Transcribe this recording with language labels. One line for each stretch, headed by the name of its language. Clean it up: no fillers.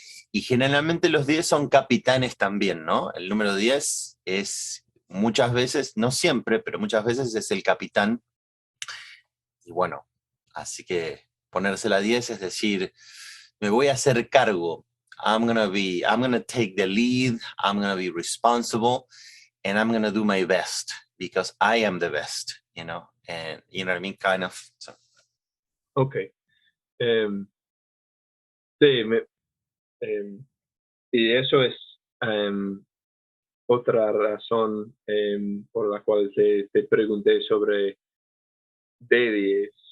Spanish: Y generalmente los 10 son capitanes también, ¿no? El número 10 es muchas veces, no siempre, pero muchas veces es el capitán. Y bueno, así que ponerse la 10 es decir, me voy a hacer cargo.
English: I'm gonna take the lead, I'm gonna be responsible, and I'm gonna do my best because I am the best, and you know what I mean, kind of. So. Ok.
Spanish: Em, sí, y eso es otra razón por la cual te pregunté sobre D10.